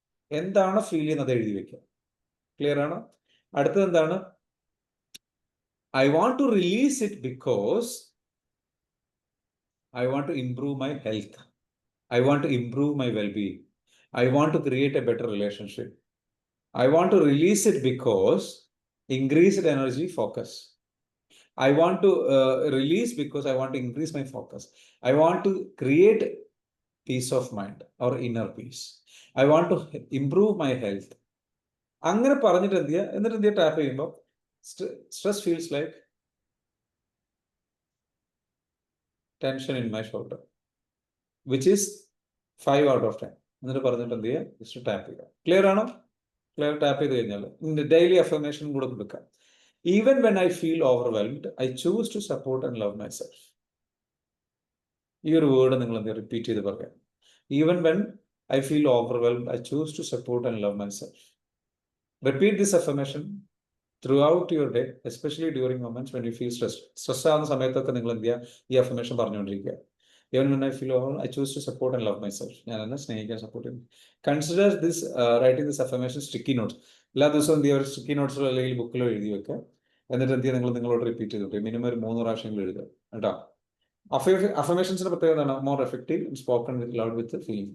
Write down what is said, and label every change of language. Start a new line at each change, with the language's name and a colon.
Malayalam: എന്താണ് ഫീൽ ചെയ്യുന്നത് എഴുതി വെക്കുക. ക്ലിയർ ആണോ? അടുത്തത് എന്താണ്,
English: I want to release it because I want to improve my health, I want to improve my wellbeing, I want to create a better relationship, I want to release it because increased energy focus, I want to release because I want to increase my focus. I want to create peace of mind or inner peace. I want to improve my health.
Malayalam: അങ്ങനെ പറഞ്ഞിട്ട് എന്ത് ചെയ്യുക, എന്നിട്ട് എന്ത് ചെയ്യുക, tap ചെയ്യുമ്പോൾ
English: Stress feels like tension in my shoulder which is 5 out of 10.
Malayalam: എന്നിട്ട് പറഞ്ഞിട്ട് എന്ത് ചെയ്യുക, ജസ്റ്റ് ടാപ്പ് ചെയ്യുക. ക്ലിയർ ആണോ? ക്ലിയർ. ടാപ്പ് ചെയ്ത് കഴിഞ്ഞാൽ ഡെയിലി അഫർമേഷൻ കൂടെ കൊടുക്കാം.
English: Even when I feel overwhelmed, I choose to support and love myself.
Malayalam: ഈ ഒരു വേർഡ് നിങ്ങൾ എന്ത് റിപ്പീറ്റ് ചെയ്ത് പറയാം.
English: Even when I feel overwhelmed, I choose to support and love myself. Repeat this affirmation throughout your day, especially during moments when you feel stressed.
Malayalam: Stress ആവുന്ന സമയത്തൊക്കെ നിങ്ങൾ എന്ത് ചെയ്യുക, ഈ അഫർമേഷൻ പറഞ്ഞുകൊണ്ടിരിക്കുക.
English: Even when I feel overwhelmed, I choose to support and love myself.
Malayalam: ഞാൻ എന്നെ സ്നേഹിക്കാൻ, സപ്പോർട്ട് ചെയ്യും.
English: Consider this writing this affirmation sticky notes.
Malayalam: എല്ലാ ദിവസവും എന്ത് ചെയ്യുക, ഒരു സ്റ്റിക്കി നോട്ട്സിലോ അല്ലെങ്കിൽ ബുക്കിലോ എഴുതി വെക്കുക. എന്നിട്ട് എന്ത് ചെയ്യുക, നിങ്ങളോട് റിപ്പീറ്റ് ചെയ്തിട്ട് മിനിമം ഒരു 3 പ്രാവശ്യങ്ങൾ എഴുതുക കേട്ടോ. അഫർമേഷൻസിന്റെ പ്രത്യേകത എന്താണ്?
English: More effective, spoken with loud with feeling.